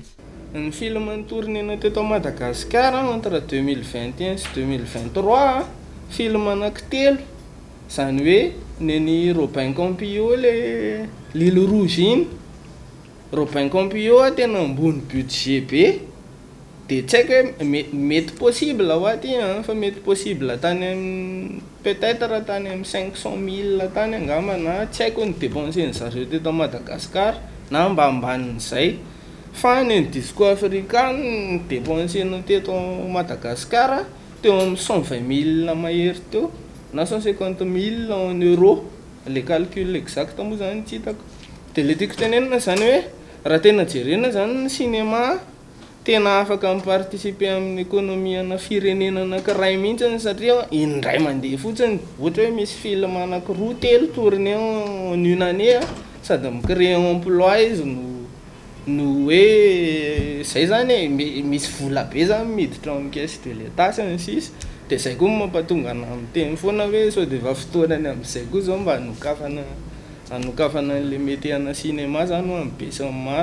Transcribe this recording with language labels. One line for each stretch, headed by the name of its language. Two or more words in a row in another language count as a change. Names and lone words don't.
Malagasy: Ny
French: film tourné
Malagasy: teto Madagasikara entre 2021 sy 2023 film anankitelo zany hoe neny Robin Campillo le L'île rouge iny. Robin Campillo tena ambony budget be dia tsy haiko hoe mety possible ho aty fa mety possible tany peut-être tany amin'ny 500 000 tany angamba na tsy haiko ny dépenseny zareo teto Madagasikara na mba ambanin'izay. Fa ny
French: disco africain
Malagasy: ny dépenseny teto Madagasikara teo amin'ny 120 000 mahery teo na 150 000
French: en euros. Le calcul exact
Malagasy: moa zany tsy hitako. Dia le tiako tenenina zany hoe raha tena jerena zany ny cinéma tena afaka miparticiper amin'ny économiana firenena anankiray mihitsiny satria indray mandeha fotsiny ohatra hoe misy film anankiroa telo
French: tourné en une année
Malagasy: sady micréer emploi izy no hoe zay zany misy vola be zany miditra amin'ny
French: caisse de l'état
Malagasy: sy ny sisa dia zay koa mampatonga ana miteny foana hoe sao dia efa fotoanany amin'izay koa zao mba hanokafana le mety ana cinéma zany ho amibesany maro.